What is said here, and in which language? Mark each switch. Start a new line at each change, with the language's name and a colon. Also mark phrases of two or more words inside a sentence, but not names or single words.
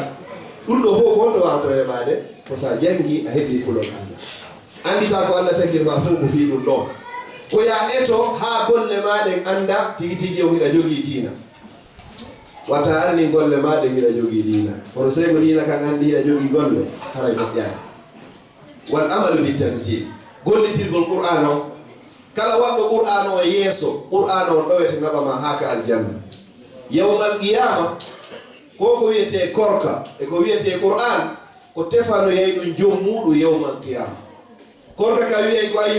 Fula: ɗum ɗo fof gonɗo wawto heɓade ko sa jangi a heeɓi kulol Allah. andita ko Allah tagirma fu ko fi ɗum ɗon ko ya eto ha golle maɗen anda tigi tigi o hiɗa jogii diina wata anni golle maɗen hiɗa jogii diina kono sey ko diina kan andi hiɗa jogii golle haray moƴƴani
Arabic: والعمل بالتنزيل
Fula: gollitirgol qur'an o kala waɗɗo qur'an o yeeso qur'an o ɗowete naɓama ha ka aljanna
Arabic: يوم القيامة
Fula: ko wiyete korka e ko wiyete qur'an ko tefano yey ɗum jom muɗum
Arabic: يوم القيامة
Fula: korka ka wiyey ko ayyo